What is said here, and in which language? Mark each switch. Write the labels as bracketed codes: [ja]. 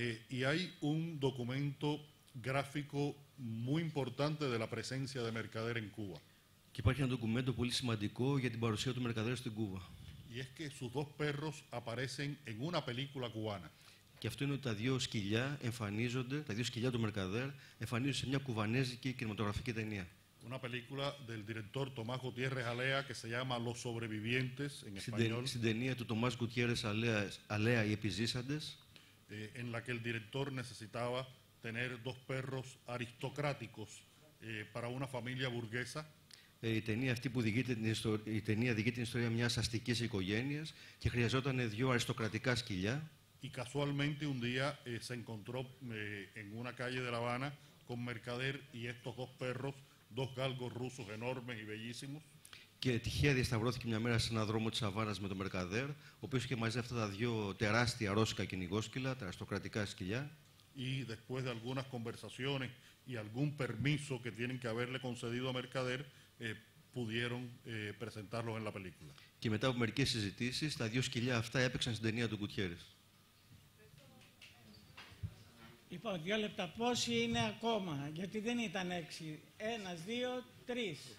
[es] Y hay un documento gráfico muy importante de la presencia de Mercader en Cuba. [el] Και υπάρχει ένα ντοκουμέντο πολύ σημαντικό για την παρουσία του Mercader στην Κούβα. [es] Y es que sus dos perros aparecen en una película cubana. [el] Και αυτό είναι ότι τα δύο σκυλιά εμφανίζονται, τα δύο σκυλιά του Mercader εμφανίζονται σε μια κουβανέζικη κινηματογραφική ταινία. [es] Una película del director Tomás Gutiérrez Alea que se llama Los Sobrevivientes en español. [el] Στην ταινία του Tomás Gutiérrez Alea, οι επιζήσαντες. [es] En la que el director necesitaba tener dos perros aristocráticos para una familia burguesa. [el] Η ταινία αυτή που διηγείται την ιστορία μιας αστικής οικογένειας και χρειαζόταν δύο αριστοκρατικά σκυλιά. [es] Y casualmente un día se encontró en una calle de La Habana con Mercader y estos dos perros, dos galgos rusos enormes y bellísimos. [el] Και τυχαία διασταυρώθηκε μια μέρα σε έναν δρόμο της Αβάνας με τον Mercader, ο οποίος είχε μαζί αυτά τα δύο τεράστια ρώσικα κυνηγόσκυλα, τα αριστοκρατικά σκυλιά. [es] Y después de algunas conversaciones y algún permiso que tienen que haberle concedido a Mercader, pudieron presentarlos en la película. [el] Και μετά από μερικές συζητήσεις, τα δύο σκυλιά αυτά έπαιξαν στην ταινία του Γκουτιέρες. Λοιπόν, 2 λεπτά. Πόσοι είναι ακόμα, γιατί δεν ήταν 6. 1, 2, 3.